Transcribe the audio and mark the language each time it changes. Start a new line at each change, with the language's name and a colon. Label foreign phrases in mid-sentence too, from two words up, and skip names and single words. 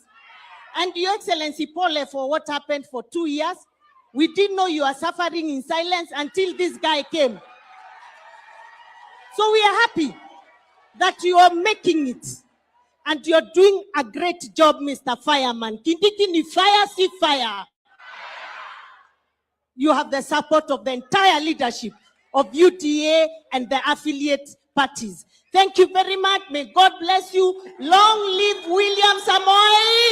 English: And Your Excellency, Paul, for what happened for 2 years, we didn't know you are suffering in silence until this guy came. So we are happy that you are making it. And you're doing a great job, Mr. Fireman. Kindiki ni fire, see fire. you have the support of the entire leadership of UDA and the affiliate parties. Thank you very much. May God bless you. Long live William Samoei.